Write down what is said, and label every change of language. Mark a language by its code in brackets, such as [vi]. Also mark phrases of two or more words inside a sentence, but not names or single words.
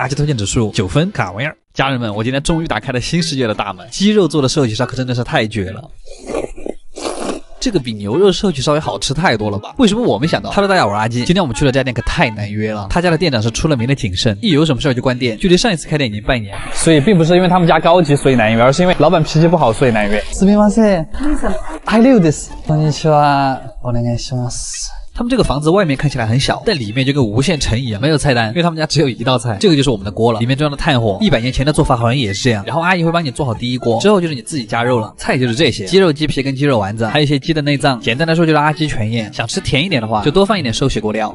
[zh] 阿基推荐指数9分，卡玩意儿。家人们，我今天终于打开了新世界的大门，鸡肉做的寿喜烧可真的是太绝了。这个比牛肉寿喜烧也好吃太多了吧？为什么我没想到？Hello，大家好，我是阿基。今天我们去了这家店可太难约了，他家的店长是出了名的谨慎，一有什么事儿就关店，距离上一次开店已经半年，所以并不是因为他们家高级所以难约，而是因为老板脾气不好所以难约。 [ja] すみません。はい、リュウです。こんにちは。お願いします。 [zh] 他们这个房子外面看起来很小，但里面就跟无限城一样，没有菜单，因为他们家只有1道菜，这个就是我们的锅了，里面装的炭火，100年前的做法好像也是这样。然后阿姨会帮你做好第一锅，之后就是你自己加肉了，菜就是这些：鸡肉、鸡皮跟鸡肉丸子，还有一些鸡的内脏。简单来说就是阿鸡全宴。想吃甜一点的话，就多放一点寿喜锅料。